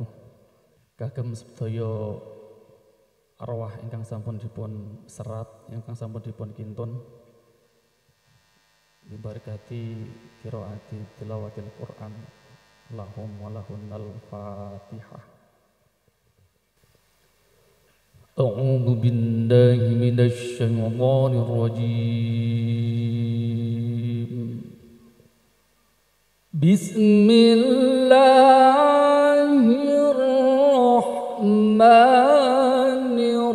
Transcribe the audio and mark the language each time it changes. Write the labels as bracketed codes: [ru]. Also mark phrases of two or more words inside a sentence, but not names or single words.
[jv] Kagem sedaya arwah ingkang sampun dipun serat, ingkang sampun dipun kintun diberkati [ar] قراءة تلاوة القرآن لهم ولهن الفاتحة. أعوذ بالله من الشيطان الرجيم بسم الله الرحمن